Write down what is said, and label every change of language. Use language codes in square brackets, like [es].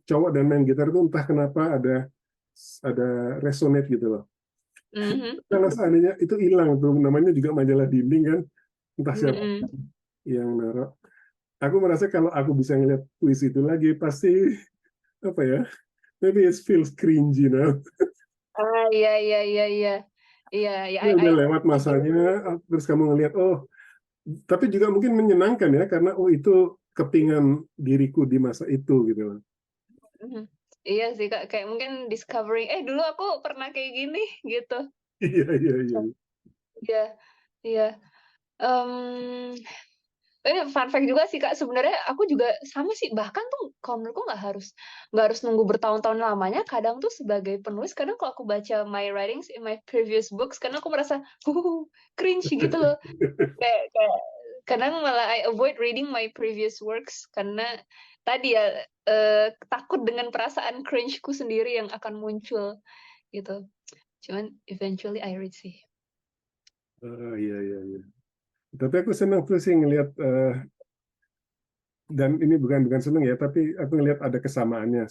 [id] Cowok dan main gitar itu entah kenapa ada resonate gitu loh. Kalau seandainya itu hilang tuh, namanya juga majalah dinding kan, entah siapa yang naruh. Aku merasa kalau aku bisa ngeliat puisi itu lagi, pasti apa ya? [en] Maybe it feels cringy now. [id] Iya, iya, iya, iya. Iya, ya, Ini udah lewat [en] I get [id] masanya, [en] it. [id] terus kamu ngeliat, tapi juga mungkin menyenangkan ya, karena itu kepingan diriku di masa itu gitu loh. Iya sih Kak, kayak mungkin discovering, dulu aku pernah kayak gini gitu. Iya, iya, iya. Iya, iya. Em, ini fun fact juga sih Kak, sebenarnya aku juga sama sih, bahkan tuh kalau menurutku nggak harus nunggu bertahun-tahun lamanya. Kadang tuh sebagai penulis, kadang kalau aku baca [en] my writings in my previous books, [id] kadang aku merasa cringe gitu loh. Kayak kadang malah [en] I avoid reading my previous works [id] karena tadi ya takut dengan perasaan cringe-ku sendiri yang akan muncul gitu. Cuman [en] eventually I read [id] sih. Iya, iya, iya. Tapi aku senang tuh sih ngelihat, dan ini bukan senang ya, tapi aku ngelihat ada kesamaannya.